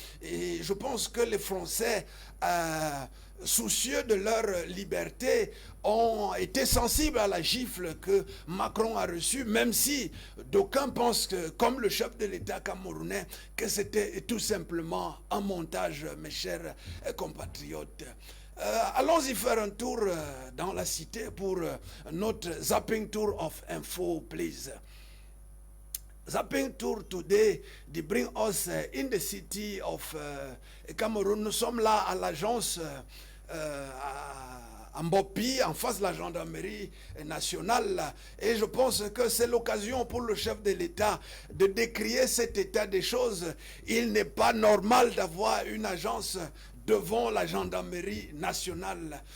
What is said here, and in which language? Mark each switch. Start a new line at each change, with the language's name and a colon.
French: Et je pense que les Français, soucieux de leur liberté, ont été sensibles à la gifle que Macron a reçue, même si d'aucuns pensent que, comme le chef de l'État camerounais, que c'était tout simplement un montage, mes chers compatriotes. Allons-y faire un tour dans la cité pour notre zapping
English: tour of info, please. Zapping tour today, they bring us in the city of Cameroun.
French: Nous sommes là à l'agence à Mbopi, en face de la gendarmerie nationale. Et je pense que c'est l'occasion pour le chef de l'État de décrier cet état des choses. Il n'est pas normal d'avoir une agence devant la gendarmerie nationale.